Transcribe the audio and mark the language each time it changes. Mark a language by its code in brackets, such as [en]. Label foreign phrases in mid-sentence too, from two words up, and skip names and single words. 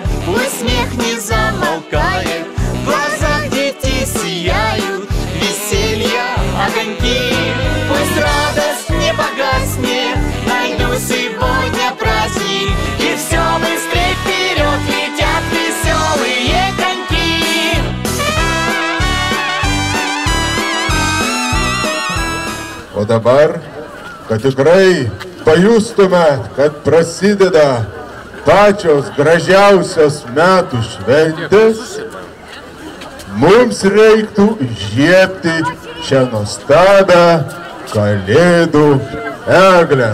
[ru] пусть смех не замолкает, в глазах детей сияют веселья огоньки. Пусть радость не погаснет, найду сегодня праздник, и все быстрее вперед летят веселые коньки. [lt] O dabar, kad tikrai pajustume, kad prasideda pačios gražiausios metų šventės, mums reiktų įžiebti šią nuostabią kalėdų eglę.